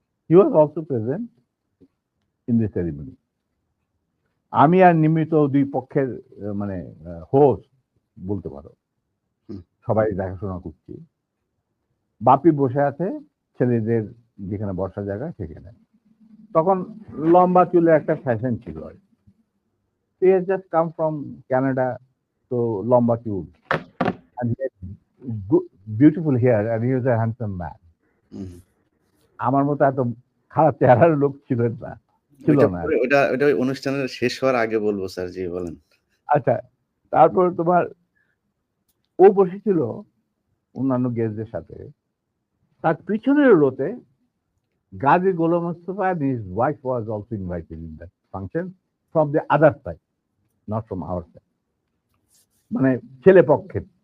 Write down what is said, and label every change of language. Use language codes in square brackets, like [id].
[en] He was also present in the ceremony. [bn] আমি আর নিমিত দুই পক্ষের মানে হোস্ট বলতে পারো, হুম। সবাই দেখাশোনা করছি। বাপি বসে আছে ছেলেদের যেখানে বসার জায়গা সেখানে। তখন লম্বা চুলের একটা ফ্যাশন ছিল। [en] He has just come from Canada, so [bn] লম্বা চুল, [en] and he had beautiful hair, and he was a handsome man. হুম। [bn] আমার মতো এত খারাপ চেহারার লোক ছিল না, ছিল ওইটা না। পরে ওইটা অনুষ্ঠানের শেষ হওয়ার আগে বলবো স্যার। জি, বলেন। আচ্ছা, তারপর তোমার ও বসেছিল অন্যান্য গেস্টদের সাথে। তার পিছনের রোতে [en] Gazi Golam Mustafa and his wife was also invited in that function from the other side, not from our side, [bn] মানে ছেলে পক্ষের।